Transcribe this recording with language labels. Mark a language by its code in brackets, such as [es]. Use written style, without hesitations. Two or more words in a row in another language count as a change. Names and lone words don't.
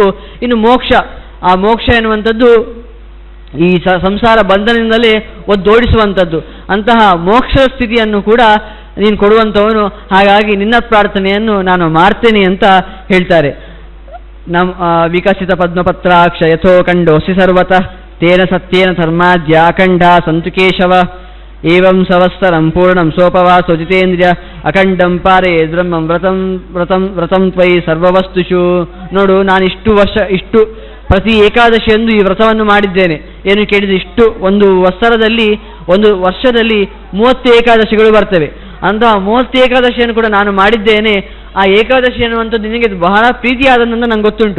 [kn] ಇನ್ನು ಮೋಕ್ಷ, ಆ ಮೋಕ್ಷ ಎನ್ನುವಂಥದ್ದು ಈ ಸಂಸಾರ ಬಂಧನದಿಂದಲೇ ಒದ್ದೋಡಿಸುವಂಥದ್ದು. ಅಂತಹ ಮೋಕ್ಷ ಸ್ಥಿತಿಯನ್ನು ಕೂಡ ನೀನು ಕೊಡುವಂಥವನು. ಹಾಗಾಗಿ ನಿನ್ನ ಪ್ರಾರ್ಥನೆಯನ್ನು ನಾನು ಮಾಡ್ತೇನೆ ಅಂತ ಹೇಳ್ತಾರೆ. [sa] ವಿಕಸಿತ ಪದ್ಮಪತ್ರಾಕ್ಷ ಯಥೋ ಕಂಡೋಸಿ ಸರ್ವತಃ ತೇನ ಸತ್ಯೇನ ಧರ್ಮಾದ್ಯ ಅಖಂಡ ಸಂತು ಕೇಶವ ಏವಂ ಸವಸ್ತರಂ ಪೂರ್ಣಂ ಸೋಪವಾಸೋ ಜಿತೇಂದ್ರಿಯ ಅಖಂಡಂ ಪಾರೇ ಬ್ರಹ್ಮಂ ವ್ರತಂ ತ್ವಯಿ ಸರ್ವವಸ್ತುಷು. [kn] ನೋಡು, ನಾನು ಇಷ್ಟು ಪ್ರತಿ ಏಕಾದಶಿಯಂದು ಈ ವ್ರತವನ್ನು ಮಾಡಿದ್ದೇನೆ. ಏನು ಕೇಳಿದರೆ, ಇಷ್ಟು ಒಂದು ವರ್ಷದಲ್ಲಿ 30 ಏಕಾದಶಿಗಳು ಬರ್ತವೆ. ಅಂತಹ 30 ಏಕಾದಶಿಯನ್ನು ಕೂಡ ನಾನು ಮಾಡಿದ್ದೇನೆ. ಆ ಏಕಾದಶಿ ಅನ್ನುವಂಥದ್ದು ನಿನಗೆ ಬಹಳ ಪ್ರೀತಿಯಾದಂತ ನಂಗೆ ಗೊತ್ತುಂಟು.